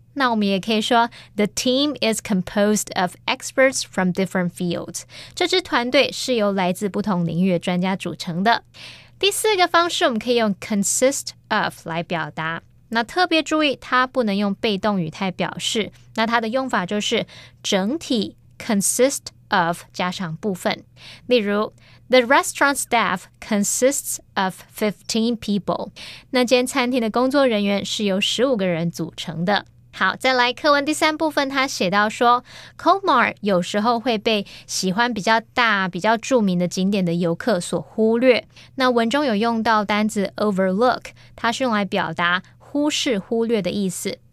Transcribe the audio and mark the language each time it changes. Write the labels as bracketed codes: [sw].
[zh] 那我们也可以说 [en] The team is composed of experts from different fields， [zh] 这支团队是由来自不同领域的专家组成的。第四个方式我们可以用 consist of 来表达，那特别注意它不能用被动语态表示，那它的用法就是整体 [en] consist of [zh] 加上部分。 例如 [en] The restaurant staff consists of 15 people. [zh] 那间餐厅的工作人员是由15个人组成的。好，再来课文第3部分，他写到说 Colmar 有时候会被喜欢比较大、比较著名的景点的游客所忽略。那文中有用到单字 overlook， 它是用来表达忽视、忽略的意思。